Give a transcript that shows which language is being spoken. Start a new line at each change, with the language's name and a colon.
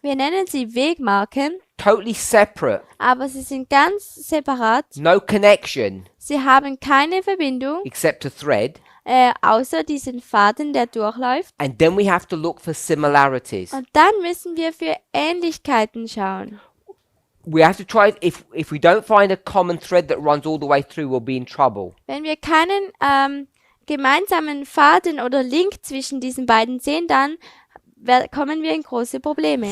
German: Wir nennen sie Wegmarken,
English: Totally separate.
German: aber sie sind ganz separat.
English: No connection
German: Sie haben keine Verbindung,
English: except a thread.
German: außer diesen Faden, der durchläuft.
English: And then we have to look for similarities.
German: Und dann müssen wir für Ähnlichkeiten schauen.
English: We have to try, if we don't find a common thread that runs all the way through, we'll be in trouble.
German: Wenn wir keinen gemeinsamen Faden oder Link zwischen diesen beiden sehen, dann kommen wir in große Probleme.